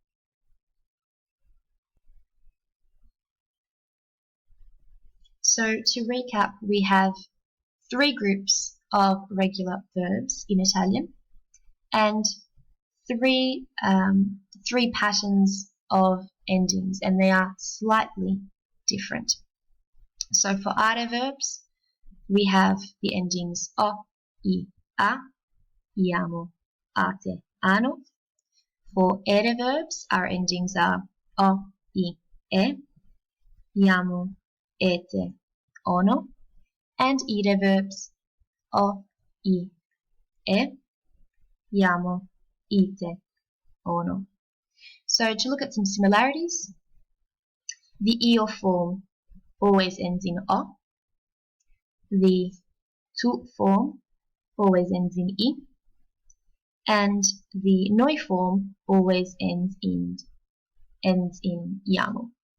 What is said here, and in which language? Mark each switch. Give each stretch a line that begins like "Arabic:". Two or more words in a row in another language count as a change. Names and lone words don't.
English: So to recap, we have 3 groups of regular verbs in Italian and three patterns of endings, and they are slightly different. So for are verbs, we have the endings o, I, a, iamo, ate, ano. For ere verbs, our endings are o, I, e, iamo, ete, ono. And ire verbs, o, I, e, iamo, ite, ono. So to look at some similarities, the io form always ends in o. The tu form always ends in I. And the noi form always ends in iamo.